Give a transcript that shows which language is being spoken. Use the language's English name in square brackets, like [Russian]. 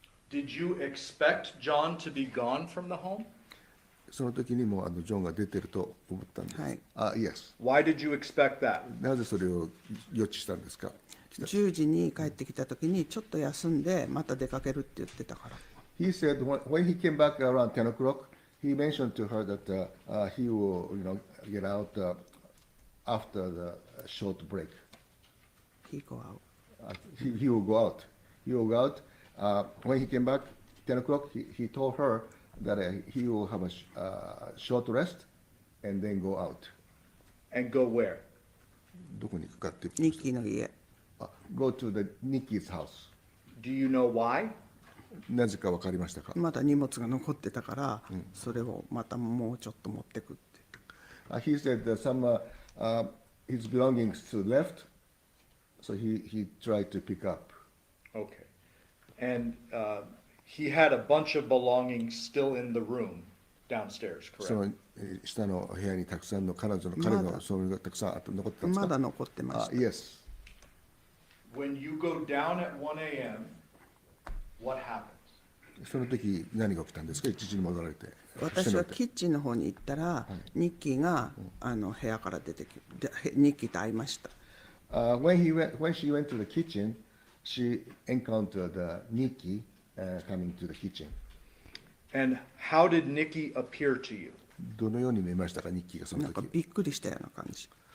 [English] Did you expect John to be gone from the home? [Japanese] その時にもジョンが出てると思ったんです。はい。 [English] Yes. Why did you expect that? [Japanese] なぜそれを予知したんですか 10時に帰ってきた時にちょっと休んでまた出かけるって言ってたから。 [English] ？He said when he came back around 10 o'clock, he mentioned to her that he will, get out after the short break. He go out. He will go out. He will go out. When he came back 10 o'clock, he told her that he will have a short rest and then go out. And go where? [Japanese] どこに行くかってニッキーの家。 [English] Go to the Nikki's house. Do you know why? [Japanese] なぜか分かりましたか？まだ荷物が残ってたから、それをまたもうちょっと持ってくって。 [English] He said that some his belongings to the left, so he tried to pick up. Okay. And he had a bunch of belongings still in the room downstairs, [Japanese] そ [English] correct? [Japanese] の下の部屋にたくさんの彼のそれがたくさん残ってたんですか？まだ残ってました。 [English] Yes. When you go down at 1 a.m., what happens? [Japanese] その時何が起きたんですか？1時に戻られて。私はキッチンの方に行ったら、ニッキーが部屋から出てきて、ニッキーと会いました。 [English] When she went to the kitchen, she encountered Nikki coming to the kitchen. And how did Nikki appear to you? [Japanese] どのように見えましたか？ニッキーがそのなんか時。びっくりしたような感じ。